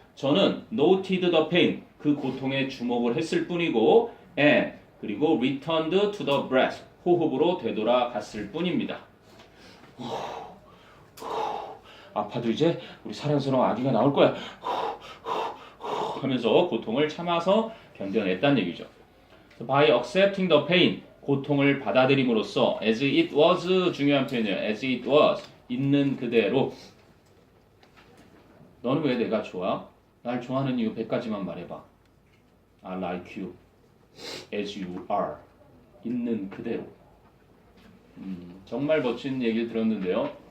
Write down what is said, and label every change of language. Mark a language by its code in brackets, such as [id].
[ko] 저는 [en] noted the pain [ko] 그 고통에 주목을 했을 뿐이고 [en] and [ko] 그리고 [en] returned to the breath [ko] 호흡으로 되돌아갔을 뿐입니다. 아파도 이제 우리 사랑스러운 아기가 나올 거야. 하면서 고통을 참아서 견뎌냈다는 얘기죠. [en] By accepting the pain [ko] 고통을 받아들임으로써 [en] as it was [ko] 중요한 표현이에요. [en] as it was [ko] 있는 그대로 너는 왜 내가 좋아? 날 좋아하는 이유 100가지만 말해봐. [en] I like you as you are [ko] 있는 그대로 정말 멋진 얘기를 들었는데요.